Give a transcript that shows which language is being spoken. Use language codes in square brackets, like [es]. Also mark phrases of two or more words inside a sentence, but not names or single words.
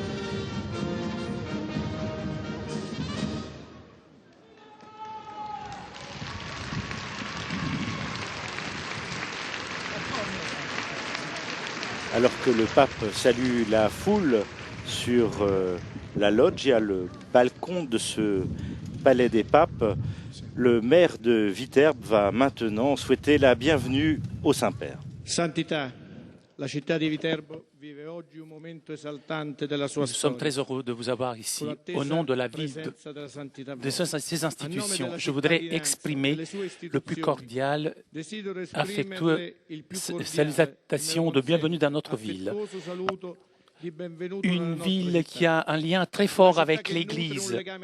[fr] Alors que le pape salue la foule sur la loggia, le balcon de ce palais des papes, le maire de Viterbe va maintenant souhaiter la bienvenue au Saint-Père. [it] Santità, la città di Viterbo vive oggi un momento esaltante della sua [fr] Nous sommes [it] storia. [fr] très heureux de vous avoir ici. Au nom de la ville de ces institutions, je voudrais exprimer le plus cordial, affectueux salutation de bienvenue dans notre ville. Une ville qui a un lien très fort avec l'Église.